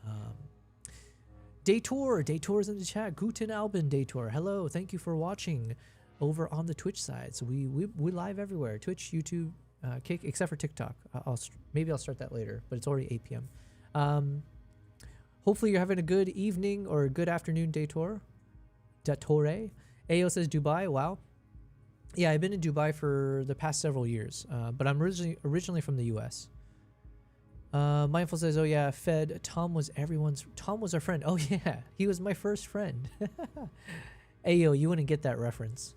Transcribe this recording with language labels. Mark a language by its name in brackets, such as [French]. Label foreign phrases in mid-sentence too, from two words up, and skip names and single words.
[English] Daytor is in the chat. [German] Guten Abend, [English] Daytor. Hello, thank you for watching over on the Twitch side. So we live everywhere: Twitch, YouTube, Kick, except for TikTok. Maybe I'll start that later, but it's already 8 p.m. Hopefully you're having a good evening or a good afternoon, Daytor. Datore. Ayo says Dubai. Wow. Yeah, I've been in Dubai for the past several years, but I'm originally from the U.S. Mindful says, oh yeah, Fed, Tom was our friend. Oh yeah, he was my first friend. Ayo, you wouldn't get that reference.